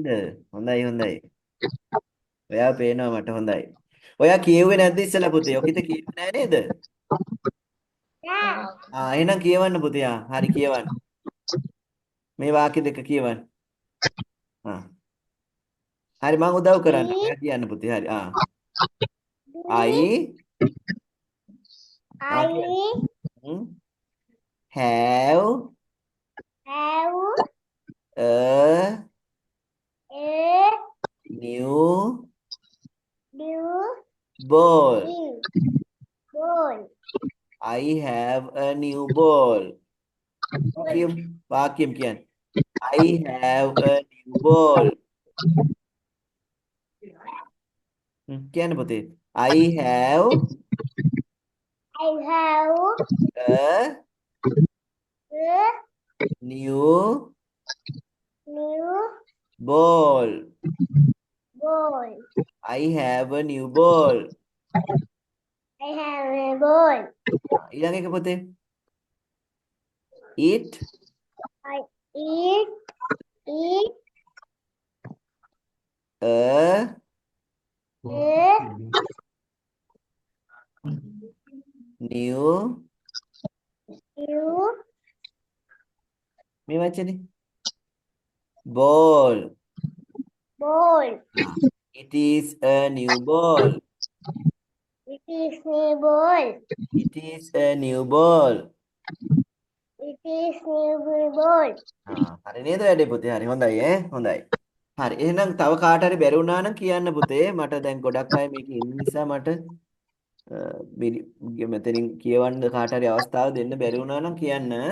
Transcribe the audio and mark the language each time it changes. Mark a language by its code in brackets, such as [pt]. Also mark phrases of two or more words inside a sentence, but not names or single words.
[si] හොඳයි. ඔයාව පේනවා මට හොඳයි. ඔයා කියෙව්වේ නැද්ද ඉස්සලා පුතේ? ඔකිට කියෙන්නේ නෑ නේද? එහෙනම් කියවන්න පුතේ. හරි කියවන්න. මේ වාක්‍ය දෙක කියවන්න. හරි මම උදව් කරන්න. ඔයා කියන්න පුතේ. හරි. [en] I have a new ball. I have a new ball. [si] වාක්‍යම් කියන්නේ. [en] I have a new ball. [si] කියන්න පුතේ. [en] I have a new ball. I have a new ball. [si] ඊළඟ එක පුතේ. [en] It a new [si] මේ වචනේ [en] ball. It is a new ball. It is a new ball. [si] හරි නේද වැඩේ පුතේ? හරි හොඳයි හොඳයි. හරි එහෙනම් තව කාට හරි බැරි වුණා නම් කියන්න පුතේ. මට දැන් ගොඩක් අය මේක ඉන්න නිසා මට මෙතනින් කියවන්න කාට හරි අවස්ථාව දෙන්න බැරි වුණා නම් කියන්න.